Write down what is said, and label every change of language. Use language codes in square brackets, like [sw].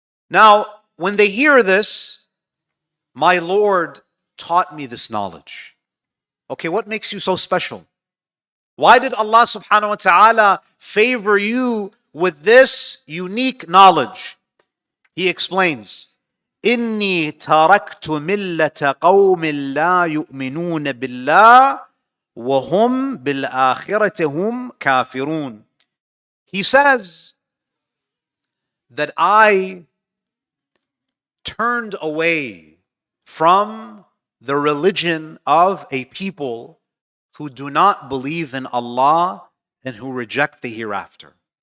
[en] Now, when they hear this, my Lord taught me this knowledge. Okay, what makes you so special? Why did Allah subhanahu wa ta'ala favor you with this unique knowledge? He explains, [ar] إِنِّي تَرَكْتُ مِلَّةَ قَوْمٍ لَا يُؤْمِنُونَ بِاللَّهِ وَهُمْ بِالْآخِرَةِ هُمْ كَافِرُونَ. [en] He says that I turned away from the religion of a people who do not believe in Allah and who reject the hereafter.